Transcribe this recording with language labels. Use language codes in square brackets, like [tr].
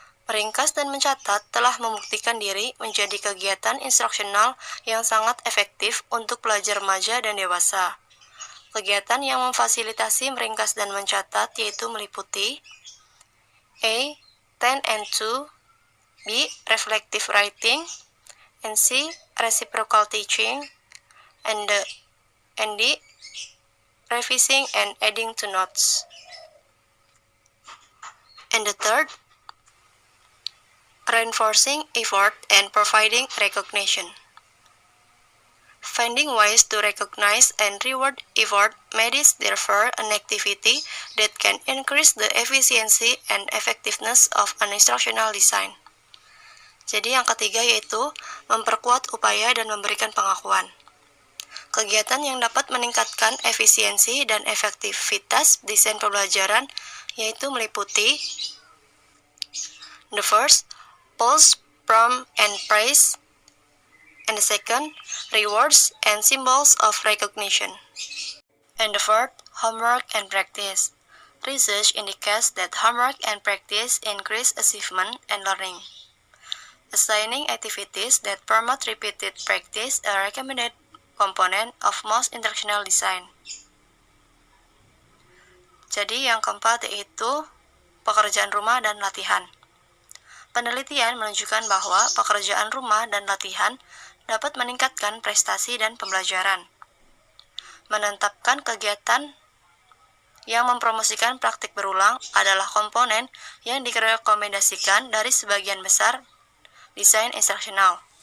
[id] Meringkas dan mencatat telah membuktikan diri menjadi kegiatan instruksional yang sangat efektif untuk pelajar remaja dan dewasa. Kegiatan yang memfasilitasi meringkas dan mencatat yaitu meliputi: A. [en] 10 and 2, B. Reflective writing, and C. Reciprocal teaching, and D. Revising and adding to notes. And the third, reinforcing effort and providing recognition. Finding ways to recognize and reward effort is therefore an activity that can increase the efficiency and effectiveness of an instructional design. [id] Jadi yang ketiga yaitu memperkuat upaya dan memberikan pengakuan. Kegiatan yang dapat meningkatkan efisiensi dan efektivitas desain pembelajaran yaitu meliputi: [en] the first, pulse, prompt, and praise, and the second, rewards and symbols of recognition, and the fourth, homework and practice. Research indicates that homework and practice increase achievement and learning. Assigning activities that promote repeated practice a recommended component of most instructional design. [id] Jadi yang keempat yaitu pekerjaan rumah dan latihan. Penelitian menunjukkan bahwa pekerjaan rumah dan latihan dapat meningkatkan prestasi dan pembelajaran. Menetapkan kegiatan yang mempromosikan praktik berulang adalah komponen yang direkomendasikan dari sebagian besar desain instruksional.